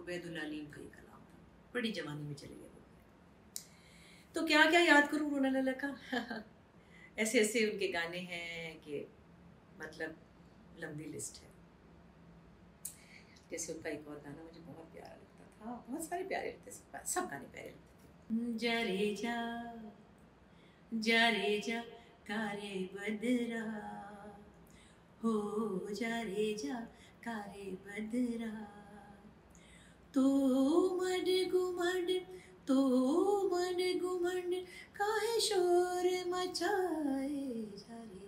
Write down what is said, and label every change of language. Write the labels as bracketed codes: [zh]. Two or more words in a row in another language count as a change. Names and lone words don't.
[hi] उबैदुल अलीम का ये कलाम था, बड़ी जवानी में चले गए वो। तो क्या क्या याद करूँ रोना लला का ऐसे ऐसे उनके गाने हैं कि मतलब लंबी लिस्ट है। जैसे उनका एक और गाना मुझे बहुत प्यारा लगता था, बहुत सारे प्यारे लगते थे, सब गाने प्यारे लगते थे। जा रे जा, जा रे जा कारे बदरा, हो जा रे जा कारे बदरा, तो मड गुमड, तो मड गुमड काहे शोर मचाए, जा रे